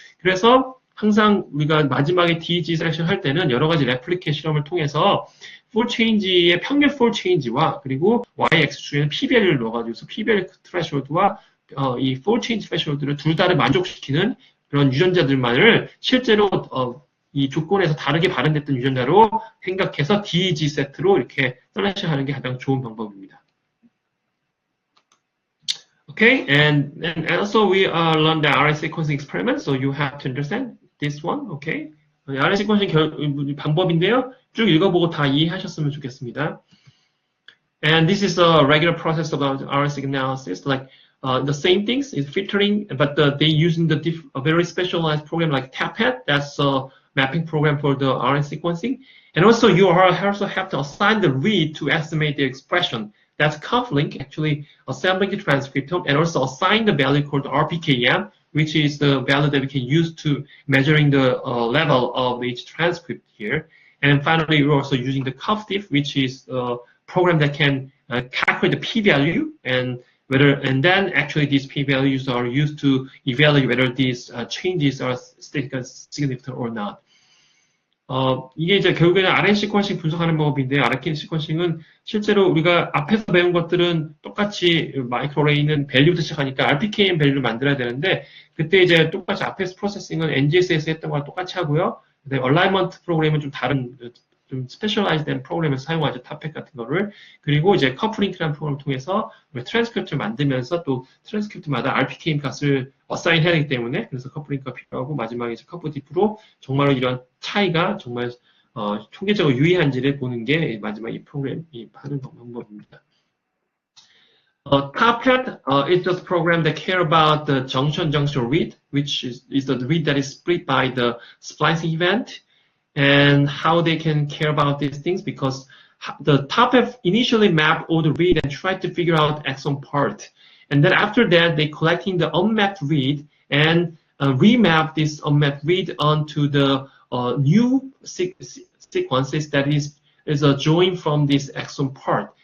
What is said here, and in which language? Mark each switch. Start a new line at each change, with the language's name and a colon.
Korean: 그래서 항상 우리가 마지막에 DEG 셀렉션 할 때는 여러 가지 레플리케이트 실험을 통해서 fold change의 평균 fold change와 그리고 y-x 중에는 p-value를 넣어가지고 p-value threshold와 이 fold change threshold를 둘 다를 만족시키는 그런 유전자들만을 실제로 이 조건에서 다르게 발현됐던 유전자로 생각해서 DEG 세트로 이렇게 셀렉션하는 게 가장 좋은 방법입니다.
English: Okay, and also we learned the RNA sequencing experiment, so you have to understand this one.
Korean: Okay, RNA sequencing 방법인데요. 쭉 읽어보고 다 이해하셨으면 좋겠습니다.
English: And this is a regular process of RNA analysis, like the same things is filtering, but they using a very specialized program like TAPHET. That's a mapping program for the RNA sequencing. And also you also have to assign the read to estimate the expression. That's ConfLink, actually assembling the transcriptome, and also assign the value called RPKM, which is the value that we can use to measuring the level of each transcript here. And finally, we're also using the ConfDiff, which is a program that can calculate the p-value and then actually these p-values are used to evaluate whether these changes are statistically significant or not.
Korean: 이게 이제 결국에는 RNA 시퀀싱 분석하는 방법인데, RNA 시퀀싱은 실제로 우리가 앞에서 배운 것들은 똑같이 마이크로레이는 밸류부터 시작하니까 RPKM 밸류를 만들어야 되는데, 그때 이제 똑같이 앞에서 프로세싱은 NGS에서 했던 거랑 똑같이 하고요. 그다음에 얼라이먼트 프로그램은 좀 다른, 좀 스페셜라이즈된 프로그램을 사용하죠. 탑팩 같은 거를. 그리고 이제 커플링크라는 프로그램을 통해서 트랜스크립트를 만들면서 또 트랜스크립트마다 RPKM 값을 어사인 해야 되기 때문에 그래서 커플링크가 필요하고 마지막에 이제 커플디프로 정말로 이런 차이가 정말 통계적으로 유의한지를 보는 게 마지막 이 프로그램이 하는 방법입니다.
English: Top hat is just a program that care about the junction read, which is the read that is split by the splicing event, and how they can care about these things because the top hat initially map all the read and try to figure out exon part, and then after that they collecting the unmapped read and remap this unmapped read onto the new sequences that is a join from this exon part.